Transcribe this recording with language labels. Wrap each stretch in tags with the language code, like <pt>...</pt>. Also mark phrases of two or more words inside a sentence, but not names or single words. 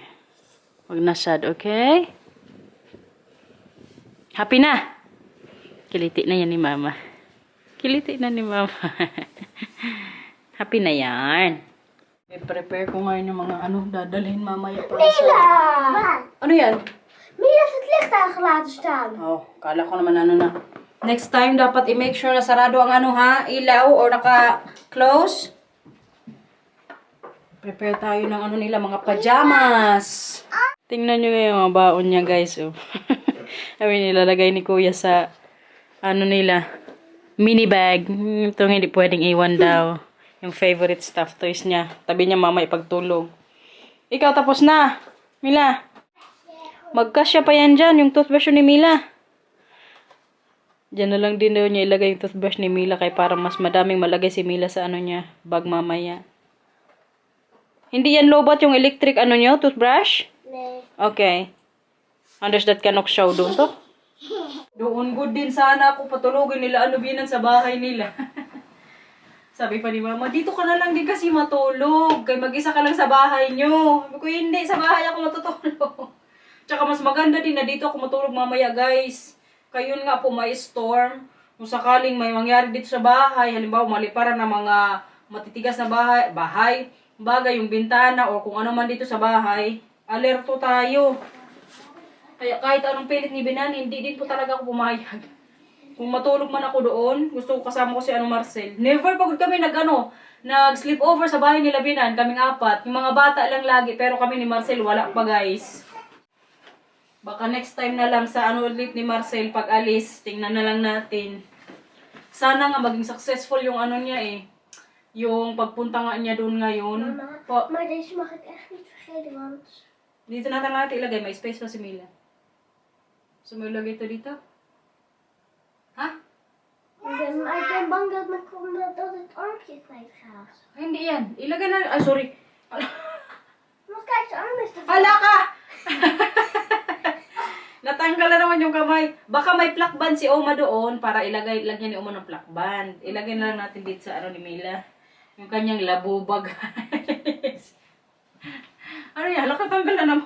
<tl>Huwag na sad, okay? Happy na? Kiliti na yan ni Mama. Kiliti na ni Mama. Happy na yan. I-prepare ko ngayon yung mga dadalhin mamaya para sa... Ano yan?</tl> <nl>Mila heeft het licht aangelaten staan.</nl> <tl>Oh, kala ko naman na.</tl> <en>Next time,</en> <tl>dapat i-</tl> <en>make sure</en> <tl>na sarado ang ilaw or naka-close. Prepare tayo ng nila, mga pajamas. Tingnan nyo yung mga baon niya, guys. Oh. Sabi nilalagay ni Kuya sa, nila, mini bag. Itong hindi pwedeng iwan daw. Yung</tl> <en>favorite stuffed toys</en> <tl>niya. Tabi niya mama ipagtulog. Ikaw tapos na. Mila. Magkasya pa yan dyan. Yung toothbrush ni Mila. Diyan na lang din daw niya ilagay yung toothbrush ni Mila. Kaya para mas madaming malagay si Mila sa niya. Bag mamaya. Hindi yan lobot yung electric niyo? Toothbrush?</tl> <nl>Nee. Okay. Anders that kanok show doon to?</nl> <tl>Doon good din sana ako patulogin nila binan sa bahay nila. Sabi pa ni Mama, dito ka na lang din kasi matulog. Kaya mag-isa ka lang sa bahay nyo. Sabi ko, hindi, sa bahay ako matutulog. Tsaka mas maganda din na dito ako matulog mamaya, guys. Kaya yun nga po, may storm. Kung sakaling may mangyari dito sa bahay, halimbawa maliparan na mga matitigas na bagay yung bintana o kung ano man dito sa bahay, alerto tayo. Kaya kahit anong pilit ni Binan, hindi din po talaga ako pumayag. Kung matulog man ako doon, gusto ko kasama ko si Marcel. Never pagod kami nag-</tl> <en>sleep over</en> <tl>sa bahay nila Binan, kaming apat. Yung mga bata lang lagi, pero kami ni Marcel wala pa, guys. Baka</tl> <en>next time</en> <tl>na lang sa ulit ni Marcel pag alis, tingnan na lang natin. Sana nga maging successful yung niya yung pagpunta nga niya doon ngayon. Mama,</tl> <nl>maar deze mag ik echt niet vergeten, want...</nl> <tl>Dito natin ilagay, may space pa si Mila. So, may ilagay ito dito? Ha?</tl> <nl>Ik ben bang dat het armpje kwijt gaat.</nl> <tl>Ay, hindi yan. Ilagay na... Ay, sorry.</tl> <nl>Want kijk, zijn arm is te</nl> <tl>Hala ka! Natanggal na naman yung kamay. Baka may plakband si Oma doon para lagyan ni Oma ng plakband. Ilagay na lang natin dito sa ni Mila. Yung kanyang labuba, guys. Ano yan? Nakatanggal na naman.</tl>